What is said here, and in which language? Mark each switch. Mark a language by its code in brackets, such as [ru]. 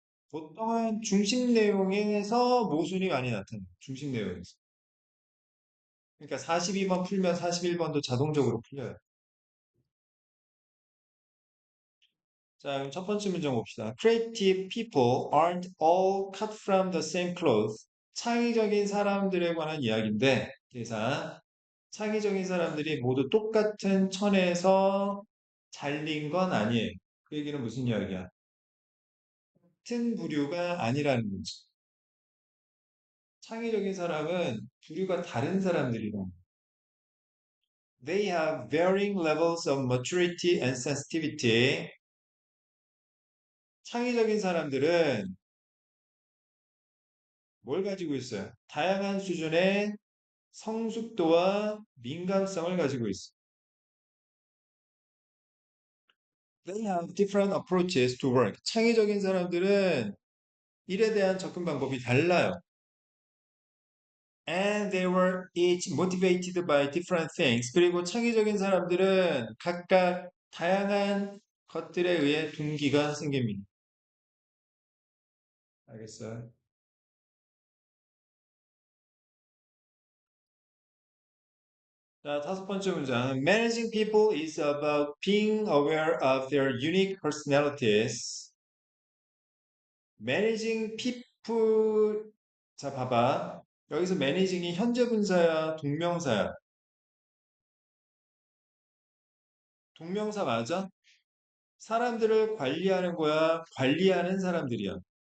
[ko] 보통은 중심 내용에서 모순이 많이 나타나요. 중심 내용에서. 그러니까 42번 풀면 41번도 자동적으로 풀려요. 자, 그럼 첫 번째 문제 봅시다. [en] Creative people aren't all cut from the same cloth. [ko] 창의적인 사람들에 관한 이야기인데, 대사. 창의적인 사람들이 모두 똑같은 천에서 잘린 건 아니에요. 그 얘기는 무슨 이야기야? 같은 부류가 아니라는 거지. 창의적인 사람은 부류가 다른 사람들이다. [en] They have varying levels of maturity and sensitivity. [ko] 창의적인 사람들은 뭘 가지고 있어요? 다양한 수준의 성숙도와 민감성을 가지고 있어. [en] They have different approaches to work. [ko] 창의적인 사람들은 일에 대한 접근 방법이 달라요. [en] And they were each motivated by different things. [ko] 그리고 창의적인 사람들은 각각 다양한 것들에 의해 동기가 생깁니다. 알겠어요? 자, 다섯 번째 문장. [en] Managing people is about being aware of their unique personalities. Managing people. [ko] 자, 봐봐. 여기서 managing이 현재 분사야, 동명사야. 동명사 맞아? 사람들을 관리하는 거야, 관리하는 사람들이야.